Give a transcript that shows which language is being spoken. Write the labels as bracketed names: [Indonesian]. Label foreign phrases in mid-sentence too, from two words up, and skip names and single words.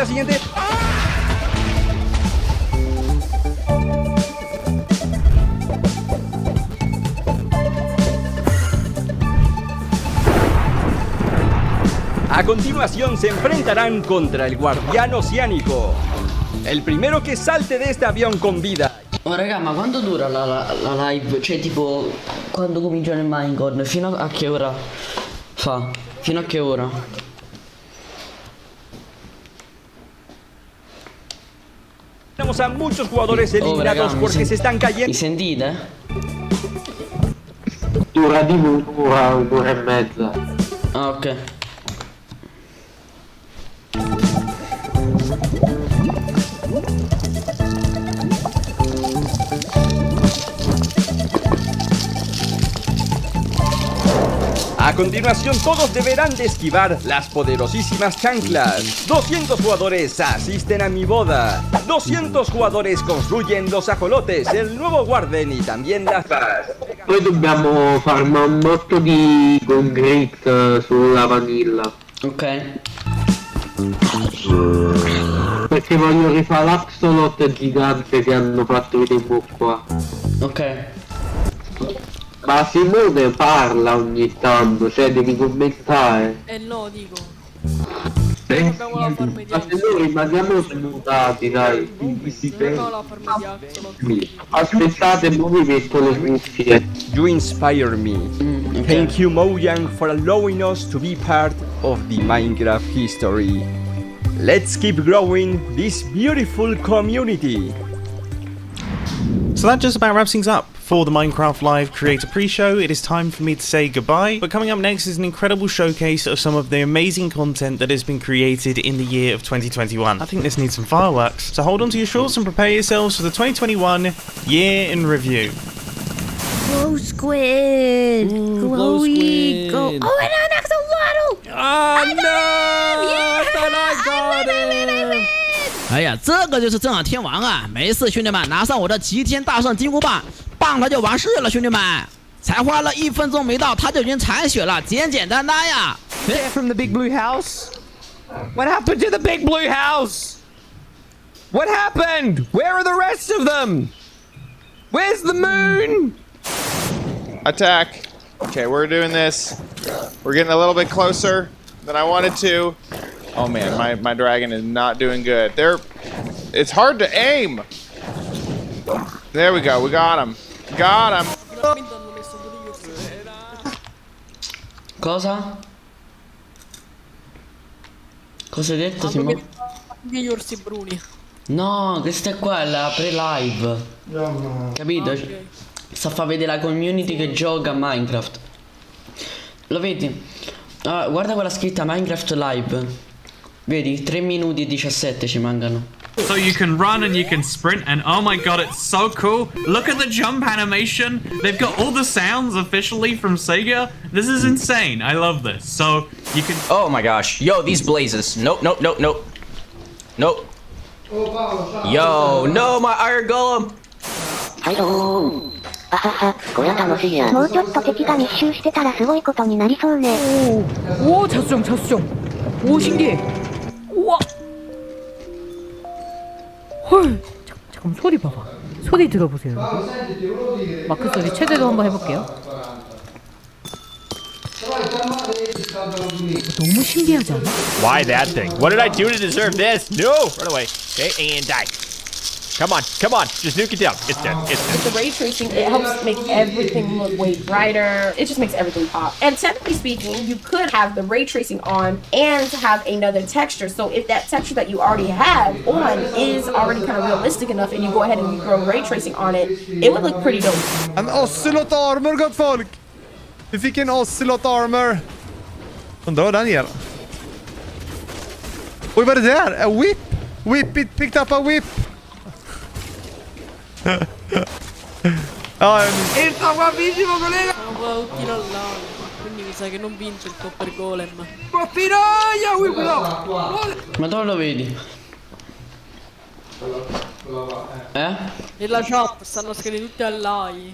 [Spanish] A continuación se enfrentarán contra el guardián oceánico. El primero que salte de este avión con vida [Italian] Oh raga, ma quando dura la live? Cioè tipo, quando comincia nel Minecon? Fino a che ora fa? Fino a che ora? [Spanish] Tenemos a muchos jugadores eliminados porque se están cayendo. [Italian] Mi sentite? Dura di un'ora e mezza. Ah, ok. [Spanish] A continuación todos deberán de esquivar las poderosísimas chanclas. 200 jugadores asisten a mi boda. 200 jugadores construyen los ajolotes, el nuevo Warden y también las paz. [Italian] Poi dobbiamo farmare un botto di concrete sulla vanilla. Ok. Perché voglio rifare l'axolot gigante che hanno fatto tempo qua. Ok. Ma Simone parla ogni tanto, cioè devi commentare. No, dico. Abbiamo la forma di Axolot. Ma se noi rimaniamo smutati, dai. Non ho la forma di Axolot. Aspettate, non mi metto le cuffie. [English] You inspire me. Thank you, Mojang, for allowing us to be part of the Minecraft history. Let's keep growing this beautiful community. So that just about wraps things up for the Minecraft Live Creator Pre-Show. It is time for me to say goodbye, but coming up next is an incredible showcase of some of the amazing content that has been created in the year of 2021. I think this needs some fireworks, so hold on to your shorts and prepare yourselves for the 2021 year in review. Glow squid! Glowy! Go! Oh, and an axolotl! Oh no! Yeah! I got him! [Chinese] 哎呀，这个就是正仰天王啊！没事，兄弟们，拿上我的齐天大圣金箍棒，棒他就完事了，兄弟们。才花了1分钟没到，他就已经残血了，简简单单呀。 [English] From the big blue house? What happened to the big blue house? What happened? Where are the rest of them? Where's the moon? Attack. Okay, we're doing this. We're getting a little bit closer than I wanted to. Oh man, my dragon is not doing good. It's hard to aim. There we go, we got him. Got him. [Italian] Cosa? Cosa hai detto, Timo? Gli orsi bruni. No, questa è qua, la pre-live. Capito? Okay. Sta a far vedere la community che gioca a Minecraft. Lo vedi? Guarda quella scritta Minecraft Live. Vedi, 3 minuti e 17 ci mancano. [English] So you can run and you can sprint, and oh my god, it's so cool. Look at the jump animation. They've got all the sounds officially from Sega. This is insane. I love this. So you can... Oh my gosh. Yo, these blazes. Nope, nope, nope, nope. Nope. Yo, no, my iron golem. [Japanese] もうちょっと敵が密集してたらすごいことになりそうね。 [Korean] 오, 자수정, 자수정. 오, 신기해. 우와. 헐. 잠깐만, 소리 봐봐. 소리 들어보세요. 마크 소리 최대로 한번 해볼게요. 너무 신기하지 않아? [English] Why that thing? What did I do to deserve this? No! Run away. Okay, and die. Come on, come on. Just nuke it down. It's dead. It's dead. With the ray tracing, it helps make everything look way brighter. It just makes everything pop. And technically speaking, you could have the ray tracing on and have another texture. So if that texture that you already have on is already kind of realistic enough and you go ahead and you throw ray tracing on it, it would look pretty dope. [Swedish] En [English] ocelot armor, [Swedish] gott folk! Vi fick en [English] ocelot armor. [Swedish] Undrar den igen. Oj, vad är det där? [English] A whip! Whip it, picked up a whip! [Italian] Bravissimo, collega! Un tiro all'aria, quindi mi sa che non vince il Copper Golem. Portinaia, whip no! Ma dove lo vedi? Nella chat stanno scrivendo tutti all'AI.